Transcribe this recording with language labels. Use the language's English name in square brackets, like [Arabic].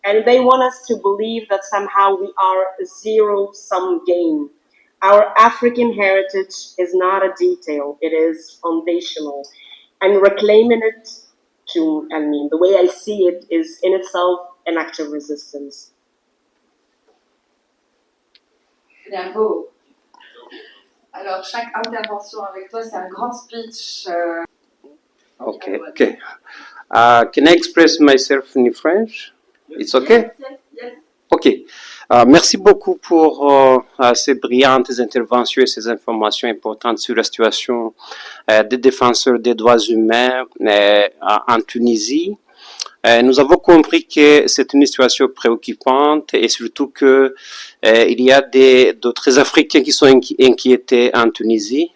[English] And they want us to believe that somehow we are a zero-sum game. Our African heritage is not a detail, it is foundational. And reclaiming it, the way I see it, is in itself an act of resistance. [French] Bravo. Alors, chaque intervention avec toi, c'est un grand speech. [English] Okay. Can I express myself in French? It's okay? Yes. Ok. [French] Merci beaucoup pour ces brillantes interventions et ces informations importantes sur la situation des défenseurs des droits humains en Tunisie. Nous avons compris que c'est une situation préoccupante et surtout que il y a d'autres Africains qui sont inquiétés en Tunisie.